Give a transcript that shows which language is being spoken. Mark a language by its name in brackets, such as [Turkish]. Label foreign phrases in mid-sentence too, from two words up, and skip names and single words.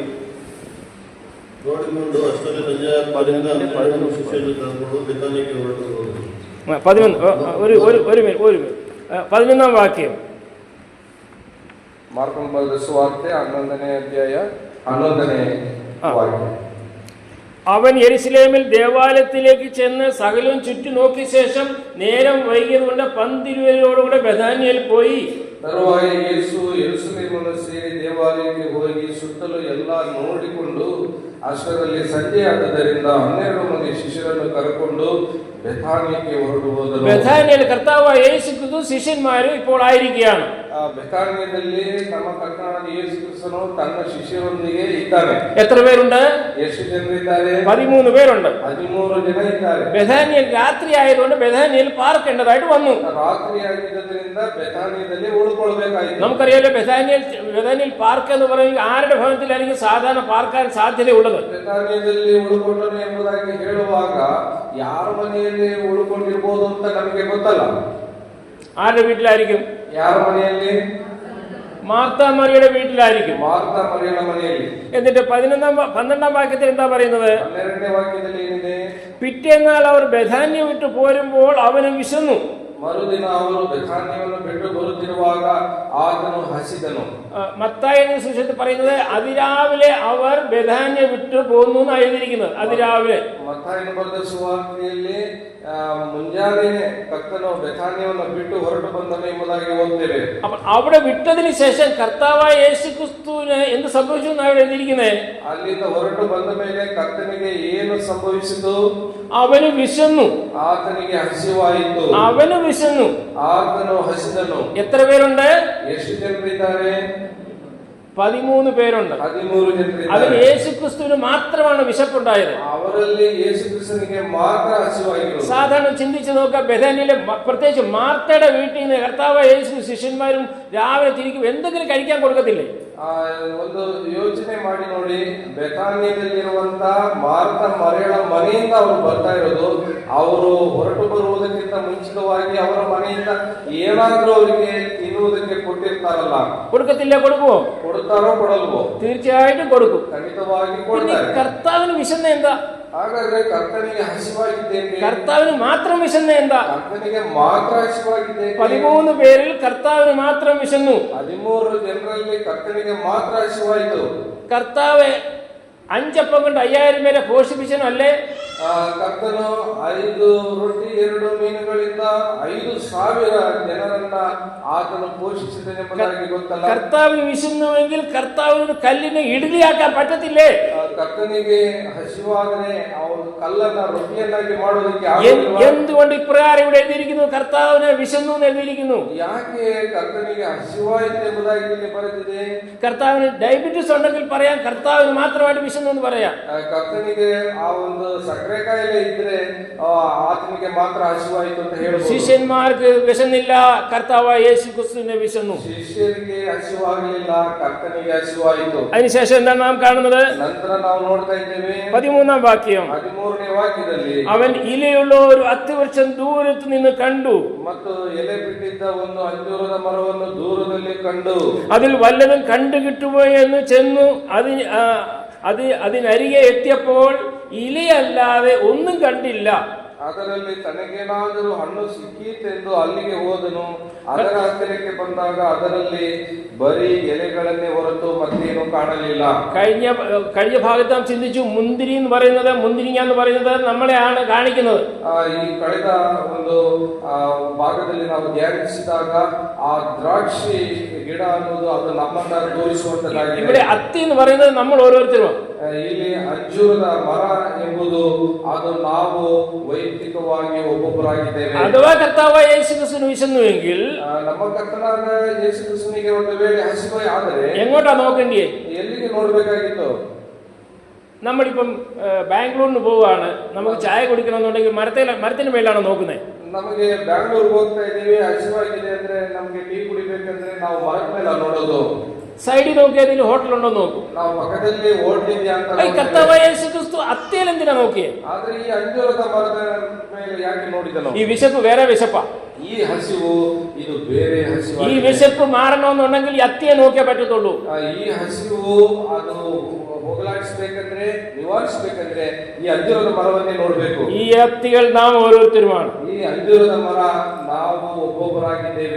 [Kannada] ನೋಡಿಕೊಂಡು ಅಷ್ಟರಲ್ಲಿ ಸಂಜೆಯಾದ್ದರಿಂದ ಶಿಷ್ಯರನ್ನು ಕರೆದುಕೊಂಡು ಬೆಥಾನ್ಯಕ್ಕೆ ಹೊರಟು ಹೋದರು. [Malayalam] 11-ാം വാക്യം. [Kannada] ಮಾರ್ಕನ ಬರೆದ ಸುವಾರ್ತೆ 11ನೇ ಅಧ್ಯಾಯ 11ನೇ ವಾಕ್ಯ. [Malayalam] അവൻ യെരുശലേമിൽ ദേവാലയത്തിലേക്ക് ചെന്ന് സകലവും ചുറ്റി നോക്കിയ ശേഷം നേരം വൈകിയതുകൊണ്ട് 12 ബഥാനിയയിൽ പോയി. [Kannada] ತರುವಾಯ ಯೇಸು ಯೆರೂಸಲೇಮನ್ನು ಸೇರಿ ದೇವಾಲಯಕ್ಕೆ ಹೋಗಿ ಸುತ್ತಲೂ ಎಲ್ಲ ನೋಡಿಕೊಂಡು ಅಷ್ಟರಲ್ಲಿ ಸಂಜೆಯಾದ್ದರಿಂದ 12 ಮಂದಿ ಶಿಷ್ಯರನ್ನು ಕರೆಕೊಂಡು ಬೆಥಾನ್ಯಕ್ಕೆ ಹೊರಟು ಹೋದರು. [Malayalam] ബഥാനിയയിൽ കർത്താവായ യേശു ക്രിസ്തു ശിഷ്യന്മാരും ഇപ്പോൾ ആയിരിക്കുകയാണ്. [Kannada] ಬೆಥಾನ್ಯದಲ್ಲಿ ನಮ್ಮ ಕರ್ತನಾದ ಯೇಸು ಕ್ರಿಸ್ತನು ತನ್ನ ಶಿಷ್ಯರೊಂದಿಗೆ ಇದ್ದಾನೆ. [Malayalam] എത്ര പേരുണ്ട്? [Kannada] ಎಷ್ಟು ಜನರಿದ್ದಾರೆ? [Malayalam] 13 പേരുണ്ട്. [Kannada] 13 ಜನ ಇದ್ದಾರೆ. [Malayalam] ബഥാനിയയിൽ രാത്രി ആയതുകൊണ്ട് ബഥാനിയയിൽ പാർക്കേണ്ടതായിട്ട് വന്നു. [Kannada] ರಾತ್ರಿ ಆಗಿದ್ದರಿಂದ ಬೆಥಾನ್ಯದಲ್ಲಿ ಉಳ್ಕೊಳ್ಬೇಕಾಯಿತು. [Malayalam] നമുക്കറിയാലോ, ബഥാനിയയിൽ പാർക്ക് എന്ന് പറയുന്നത് ആരുടെ ഭവനത്തിലായിരിക്കും സാധാരണ പാർക്കാൻ സാധ്യതയുള്ളത്? [Kannada] ಬೆಥಾನ್ಯದಲ್ಲಿ ಉಳ್ಕೊಂಡನು ಎಂಬುದಾಗಿ ಹೇಳುವಾಗ ಯಾರ ಮನೆಯಲ್ಲಿ ಉಳ್ಕೊಂಡಿರ್ಬೋದು ಅಂತ ನಮಗೆ ಗೊತ್ತಲ್ಲ. [Malayalam] ആരുടെ വീട്ടിലായിരിക്കും? [Kannada] ಯಾರ ಮನೆಯಲ್ಲಿ? [Malayalam] മാർത്താ മറിയുടെ വീട്ടിലായിരിക്കും. [Kannada] ಮಾರ್ತಾ ಮರಿಯಳ ಮನೆಯಲ್ಲಿ. [Malayalam] എന്നിട്ട് 12-ാം വാക്യത്തിൽ എന്താ പറയുന്നത്? [Kannada] 12ನೇ ವಾಕ್ಯದಲ್ಲಿ ಏನಿದೆ? [Malayalam] പിറ്റേന്നാൾ അവർ ബഥാന്യ വിട്ട് പോരുമ്പോൾ അവന് വിശന്നു. [Kannada] ಮರುದಿನ ಅವರು ಬೆಥಾನ್ಯವನ್ನು ಬಿಟ್ಟು ಬರುತ್ತಿರುವಾಗ ಆತನು ಹಸಿದನು. [Malayalam] മത്തായിയുടെ സുവിശേഷത്തിൽ പറയുന്നത് അതിരാവിലെ അവർ ബെഥാന്യ വിട്ടു പോന്നു എന്നാണ് എഴുതിയിരിക്കുന്നത്. അതിരാവിലെ [Kannada] ಮತ್ತಾಯನ ಬರೆದ ಸುವಾರ್ತೆಯಲ್ಲಿ ಮುಂಜಾನೆ ಕರ್ತನು ಬೆಥಾನ್ಯವನ್ನು ಬಿಟ್ಟು ಹೊರಟು ಬಂದನು ಎಂಬುದಾಗಿ ಓದ್ತೇವೆ. [Malayalam] അപ്പൊ അവിടെ വിട്ടതിന് ശേഷം കർത്താവായ യേശു ക്രിസ്തുവിന് എന്ത് സംഭവിച്ചു എന്നാണ് അവിടെ എഴുതിയിരിക്കുന്നത്. [Kannada] ಅಲ್ಲಿಂದ ಹೊರಟು ಬಂದ ಮೇಲೆ ಕರ್ತನಿಗೆ ಏನು ಸಂಭವಿಸಿತು? [Malayalam] അവന് വിശന്നു, [Kannada] ಆತನಿಗೆ ಹಸಿವಾಯಿತು. [Malayalam] അവന് വിശന്നു, [Kannada] ಆತನು ಹಸಿದನು. [Malayalam] എത്ര പേരുണ്ട്? [Kannada] ಎಷ್ಟು ಜನರಿದ್ದಾರೆ? [Malayalam] 13 പേരുണ്ട്. [Kannada] 13 ಜನರಿದ್ದಾರೆ. [Malayalam] അതിൽ യേശു ക്രിസ്തുവിന് മാത്രമാണ് വിശപ്പുണ്ടായത്. [Kannada] ಅವರಲ್ಲಿ ಯೇಸು ಕ್ರಿಸ್ತನಿಗೆ ಮಾತ್ರ ಹಸಿವಾಯಿತು. [Malayalam] സാധാരണ ചിന്തിച്ചു നോക്കുക, ബെഥാനിയിലെ പ്രത്യേകിച്ച് മാർത്തയുടെ വീട്ടിൽ നിന്ന് കർത്താവ് യേശു ശിഷ്യന്മാരും രാവിലെ തിരിക്കും എന്തെങ്കിലും കഴിക്കാൻ കൊടുക്കത്തില്ലേ? [Kannada] ಒಂದು ಯೋಚನೆ ಮಾಡಿ ನೋಡಿ, ಬೆಥಾನ್ಯದಲ್ಲಿರುವಂತ ಮಾರ್ತ ಮರಿಯಳ ಮನೆಯಿಂದ ಅವರು ಬರ್ತಾ ಇರೋದು. ಅವರು ಹೊರಟು ಬರುವುದಕ್ಕಿಂತ ಮುಂಚಿತವಾಗಿ ಅವರ ಮನೆಯಿಂದ ಏನಾದ್ರೂ ಅವರಿಗೆ ತಿನ್ನುವುದಕ್ಕೆ ಕೊಟ್ಟಿರ್ತಾರಲ್ಲ, [Malayalam] കൊടുക്കത്തില്ല? കൊടുക്കുമോ? [Kannada] ಕೊಡ್ತಾರೋ ಕೊಡಲ್ವೋ? [Malayalam] തീർച്ചയായിട്ടും കൊടുക്കും. [Kannada] ಖಂಡಿತವಾಗಿ ಕೊಡ್ತಾರೆ. [Malayalam] കർത്താവിന് വിശന്ന എന്താ? [Kannada] ಹಾಗಾದ್ರೆ ಕರ್ತನಿಗೆ ಹಸಿವಾಗಿದ್ದೇನೆ. [Malayalam] കർത്താവിന് മാത്രം വിശന്ന എന്താ? [Kannada] ಕರ್ತನಿಗೆ ಮಾತ್ರ ಹಸಿವಾಗಿದ್ದೇನೆ. [Malayalam] 13 പേരിൽ കർത്താവിന് മാത്രം വിശന്നു. [Kannada] 13 ಜನರಲ್ಲಿ ಕರ್ತನಿಗೆ ಮಾತ್ರ ಹಸಿವಾಯಿತು. [Malayalam] കർത്താവ് 5 അപ്പം കൊണ്ട് 5000 പേരെ പോഷിപ്പിച്ചനല്ലേ? [Kannada] ಕರ್ತನು 5 ರೊಟ್ಟಿ 2 ಮೀನುಗಳಿಂದ 5,000 ಜನರನ್ನ ಆತನು ಪೋಷಿಸಿದನೆಂಬುದಾಗಿ ಗೊತ್ತಲ್ಲ. [Malayalam] കർത്താവിന് വിശന്നുവെങ്കിൽ കർത്താവിന് കല്ലിനെ ഇഡ്ഡലിയാക്കാൻ പറ്റത്തില്ലേ? [Kannada] ಕರ್ತನಿಗೆ ಹಸಿವಾದರೆ ಅವರು ಕಲ್ಲನ್ನ ರೊಟ್ಟಿಯನ್ನಾಗಿ ಮಾಡೋದಕ್ಕೆ [Malayalam] എന്തുകൊണ്ട് ഇപ്രകാരം ഇവിടെ എഴുതിയിരിക്കുന്നു? കർത്താവിന് വിശന്നു എന്ന് എഴുതിയിരിക്കുന്നു. [Kannada] ಯಾಕೆ ಕರ್ತನಿಗೆ ಹಸಿವಾಯಿತು ಎಂಬುದಾಗಿ ಇಲ್ಲಿ ಬರೆದಿದೆ? [Malayalam] കർത്താവിന് ഡയബറ്റീസ് ഉണ്ടെങ്കിൽ പറയാം, കർത്താവിന് മാത്രമായിട്ട് വിശന്നു എന്ന് പറയാം. [Kannada] ಕರ್ತನಿಗೆ ಆ ಒಂದು ಸಕ್ಕರೆ ಕಾಯಿಲೆ ಇದ್ರೆ ಆತನಿಗೆ ಮಾತ್ರ ಹಸಿವಾಯಿತು ಅಂತ ಹೇಳಬಹುದು. [Malayalam] ശിഷ്യന്മാർക്ക് വിശന്നില്ല, കർത്താവായ യേശു ക്രിസ്തുവിനെ വിശന്നു. [Kannada] ಶಿಷ್ಯರಿಗೆ ಹಸಿವಾಗಲಿಲ್ಲ, ಕರ್ತನಿಗೆ ಹಸಿವಾಯಿತು. [Malayalam] അതിനുശേഷം എന്താണ് നാം കാണുന്നത്? [Kannada] ನಂತರ ನಾವು ನೋಡ್ತಾ ಇದ್ದೇವೆ [Malayalam] 13ാം വാക്യം. [Kannada] 13ನೇ ವಾಕ್ಯದಲ್ಲಿ [Malayalam] അവൻ ഇലയുള്ള ഒരു അത്തിവൃക്ഷം ദൂരത്ത് നിന്ന് കണ്ടു. [Kannada] ಮತ್ತು ಎಲೆ ಬಿಟ್ಟಿದ್ದ ಒಂದು ಅಂಜೂರದ ಮರವನ್ನು ದೂರದಲ್ಲಿ ಕಂಡು [Malayalam] അതിൽ വല്ലതും കണ്ടു കിട്ടുമോ എന്ന് ചെന്നു അതിനരികെ എത്തിയപ്പോൾ ഇലയല്ലാതെ ഒന്നും കണ്ടില്ല. [Kannada] ಅದರಲ್ಲಿ ತನಗೇನಾದರೂ ಹಣ್ಣು ಸಿಕ್ಕೀತೆಂದು ಅಲ್ಲಿಗೆ ಹೋದನು. ಅದರ ಹತ್ತಿರಕ್ಕೆ ಬಂದಾಗ ಅದರಲ್ಲಿ ಬರೀ ಎಲೆಗಳನ್ನೇ ಹೊರತು ಮತ್ತೇನು ಕಾಣಲಿಲ್ಲ. [Malayalam] കഴിഞ്ഞ ഭാഗത്ത് നാം ചിന്തിച്ചു, മുന്തിരി എന്ന് പറയുന്നത്, മുന്തിരിങ്ങ എന്ന് പറയുന്നത് നമ്മളെയാണ് കാണിക്കുന്നത്. [Kannada] ಈ ಕಳೆದ ಒಂದು ಭಾಗದಲ್ಲಿ ನಾವು ಧ್ಯಾನಿಸಿದಾಗ ಆ ದ್ರಾಕ್ಷಿ ಗಿಡ ಅನ್ನೋದು ಅದು ನಮ್ಮನ್ನ ತೋರಿಸುವಂತದ್ದಾಗಿದೆ. [Malayalam] ഇവിടെ അത്തി എന്ന് പറയുന്നത് നമ്മൾ ഓരോരുത്തരും. [Kannada] ಇಲ್ಲಿ ಅಂಜೂರದ ಮರ ಎಂಬುದು ಅದು ನಾವು ವೈಯಕ್ತಿಕವಾಗಿ ಒಬ್ಬೊಬ್ಬರಾಗಿದ್ದೇವೆ. [Malayalam] അഥവാ കർത്താവായ യേശു ക്രിസ്തുവിന് വിശന്നുവെങ്കിൽ, [Kannada] ನಮ್ಮ ಕರ್ತನಾದ ಯೇಸು ಕ್ರಿಸ್ತನಿಗೆ ಒಂದು ವೇಳೆ ಹಸಿವೆ ಆದರೆ [Malayalam] എങ്ങോട്ടാ നോക്കേണ്ടിയേ? [Kannada] ಎಲ್ಲಿಗೆ ನೋಡ್ಬೇಕಾಗಿತ್ತು? [Malayalam] നമ്മളിപ്പം ബാംഗ്ലൂരിന് പോവുകയാണ്, നമുക്ക് ചായ കുടിക്കണമെന്നുണ്ടെങ്കിൽ മരത്തിന് മേലാണ് നോക്കുന്നത്. [Kannada] ನಮಗೆ ಬ್ಯಾಂಗ್ಳೂರ್ಗೆ ಹೋಗ್ತಾ ಇದ್ದೀವಿ, ಹಸಿವಾಗಿದೆ ಅಂದ್ರೆ ನಮ್ಗೆ ಟೀ ಕುಡಿಬೇಕಂದ್ರೆ ನಾವು ಮರದ ಮೇಲೆ ನೋಡೋದು. [Malayalam] സൈഡിൽ നോക്കിയതിൽ ഹോട്ടൽ ഉണ്ടോ നോക്കും. [Kannada] ನಾವು ಪಕ್ಕದಲ್ಲಿ ಹೋಟೆಲ್ ಇದೆಯಾ ಅಂತ. [Malayalam] കർത്താവായ യേശു ക്രിസ്തു അത്തിയിൽ എന്തിനാ നോക്കിയേ? [Kannada] ಆದ್ರೆ ಈ ಅಂಜೂರದ ಮರದ ಮೇಲೆ ಯಾಕೆ ನೋಡಿದನು? [Malayalam] ഈ വിശപ്പ് വേറെ വിശപ്പാ. [Kannada] ಈ ಹಸಿವು ಇದು ಬೇರೆ ಹಸಿವು. [Malayalam] ഈ വിശപ്പ് മാറണമെന്നുണ്ടെങ്കിൽ ഈ അത്തിയെ നോക്കിയേ പറ്റത്തുള്ളൂ. [Kannada] ಈ ಹಸಿವು ಅದು ಹೋಗಲಾಡಿಸಬೇಕಂದ್ರೆ, ನಿವಾರಿಸಬೇಕಂದ್ರೆ ಈ ಅಂಜೂರದ ಮರವನ್ನೇ ನೋಡ್ಬೇಕು. [Malayalam] ഈ അത്തികൾ നാം ഓരോരുത്തരുമാണ്. [Kannada] ಈ ಅಂಜೂರದ ಮರ ನಾವು ಒಬ್ಬೊಬ್ಬರಾಗಿದ್ದೇವೆ.